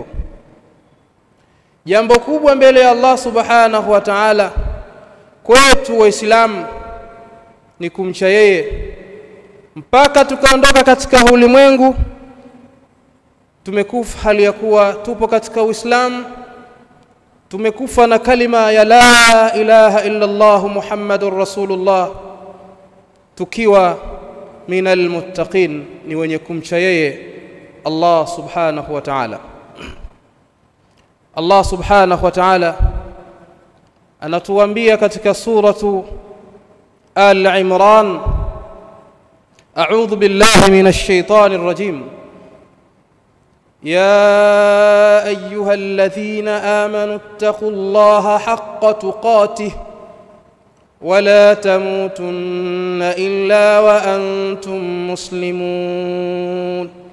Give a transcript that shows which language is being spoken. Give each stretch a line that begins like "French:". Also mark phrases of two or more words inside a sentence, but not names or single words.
Swahili: Jambo kubwa mbele ya
Arabic: الله سبحانه وتعالى
Swahili: kwetu Waislamu ni kumcha yeye, mpaka tukaondoka katika ulimwengu tumekufa hali ya kuwa tupo katika Uislamu, tumekufa na kalima ya
Arabic: لا إله إلا الله محمد رسول الله,
Swahili: tukiwa
Arabic: من المتقين,
Swahili: ni wenye kumcha yeye
Arabic: الله سبحانه وتعالى. الله سبحانه وتعالى
Swahili: anatuambia katika
Arabic: suratu Al-Imran, أعوذ بالله من الشيطان الرجيم يا أيها الذين آمنوا اتقوا الله حق تقاته ولا تموتن إلا وأنتم مسلمون.